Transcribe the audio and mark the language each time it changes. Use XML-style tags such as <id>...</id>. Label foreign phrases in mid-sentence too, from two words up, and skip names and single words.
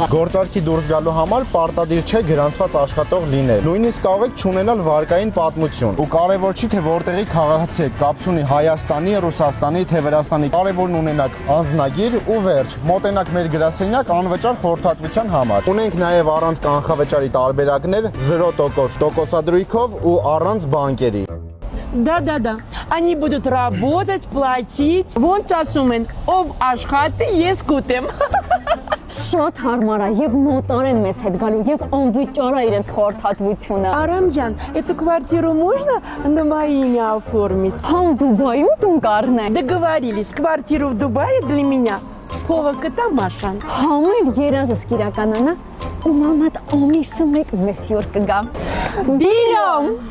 <hy>Գործարքի դուրս գալու համար պարտադիր չէ գրանցված աշխատող լինել։ Նույնիսկ կարող եք չունենալ վարկային պատմություն։ Ու կարևոր չի թե որտեղի քաղաքացի եք, կապ չունի Հայաստանի, Ռուսաստանի, թե Վրաստանի։ Կարևորն ունենաք անձնագիր ու վերջ։ Մոտենաք մեր գրասենյակ անվճար խորհրդատվության համար։ Ունենք նաև առանց կանխավճարի տարբերակներ 0% տոկոսադրույքով ու առանց բանկերի։</hy> <ru>Да. Они будут работать, платить.</ru> <hy>Ոնց ասում են, ով աշխատի, ես կուտեմ։ Շատ հարմար է եւ նոտար են մեզ հետ գալու եւ անվճար է իրենց խորհրդատվությունը։</hy> <ru>Арамджан, эту квартиру можно на мое имя оформить?</ru> <hy>Համ Դուբայում տուն կառնեն։</hy> <ru>Договорились, квартиру в Дубае для меня.</ru> <hy>Փողը կտա Մաշան։ Համեր երազս կիրականանա ու մամատ ամիսը մեկ մեզ յուր կգա։</hy> <ru>Берем!</ru>